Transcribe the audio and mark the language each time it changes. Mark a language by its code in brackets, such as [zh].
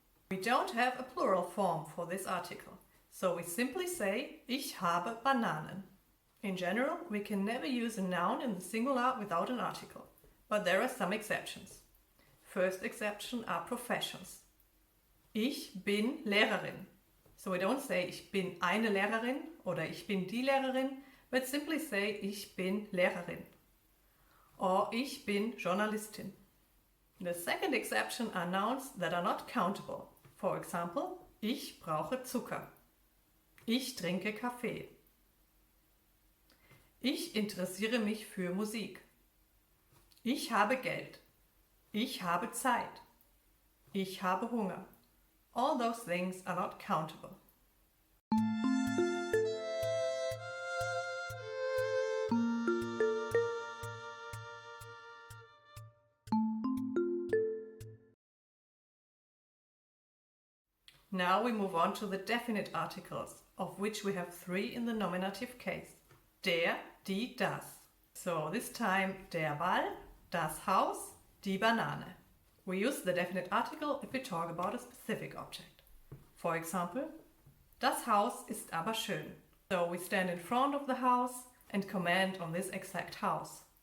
[en] We don't have a plural form for this article, so we simply say, [de] ich habe Bananen. [en] In general, we can never use a noun in the singular without an article, but there are some exceptions. First exception are professions. [de] Ich bin Lehrerin. [en] So we don't say, [de] ich bin eine Lehrerin oder ich bin die Lehrerin, [en] but simply say, [de] ich bin Lehrerin. [en] Or [de] ich bin Journalistin. [en] The second exception are nouns that are not countable. For example, [de] ich brauche Zucker. Ich trinke Kaffee. Ich interessiere mich für Musik. Ich habe Geld. Ich habe Zeit. Ich habe Hunger. [en] All those things are not countable. Now we move on to the definite articles, of which we have 3 in the nominative case. [de] Der, die, das. [en] So this time, [de] der Ball, das Haus, die Banane. [en] We use the definite article if we talk about a specific object. For example, [de] das Haus ist aber schön. [en] So we stand in front of the house and comment on this exact house.